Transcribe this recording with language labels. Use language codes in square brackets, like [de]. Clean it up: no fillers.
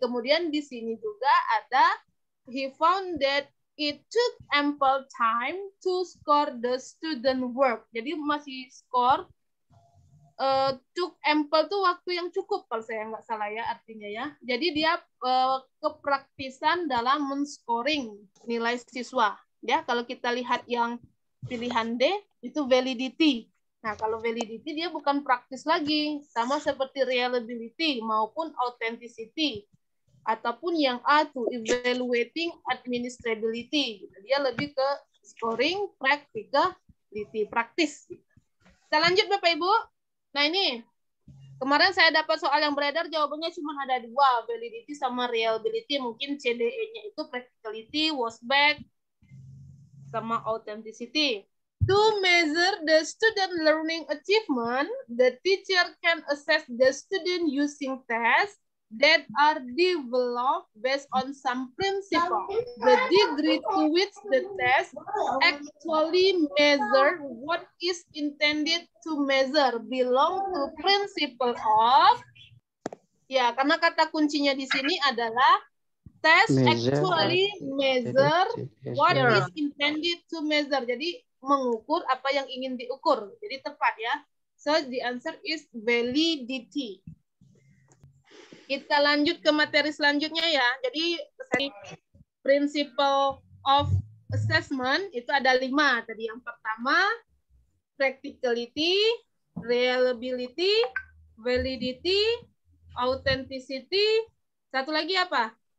[id] Kemudian di sini juga ada, [en] he found that it took ample time to score the student work. [id] Jadi masih score, took ample tuh waktu yang cukup kalau saya nggak salah ya artinya ya. Jadi dia kepraktisan dalam men-scoring nilai siswa. Ya, kalau kita lihat yang pilihan D itu validity. Nah, kalau validity dia bukan praktis lagi, sama seperti reliability maupun authenticity. Ataupun yang A tuh evaluating administrability. Dia lebih ke scoring practicality, praktis. Kita lanjut Bapak Ibu. Nah, ini kemarin saya dapat soal yang beredar jawabannya cuma ada 2, validity sama reliability. Mungkin CDE-nya itu practicality, was back sama authenticity. [en] To measure the student learning achievement, the teacher can assess the student using tests that are developed based on some principle. The degree to which the test actually measure what is intended to measure belong to principle of. [id] Ya, karena kata kuncinya di sini adalah [en] test actually measure what is intended to measure. [id] Jadi mengukur apa yang ingin diukur. Jadi tepat ya. [en] So the answer is validity. [id] Kita lanjut ke materi selanjutnya ya. Jadi principle of assessment itu ada 5. Tadi yang pertama practicality, reliability, validity, authenticity. Satu lagi apa?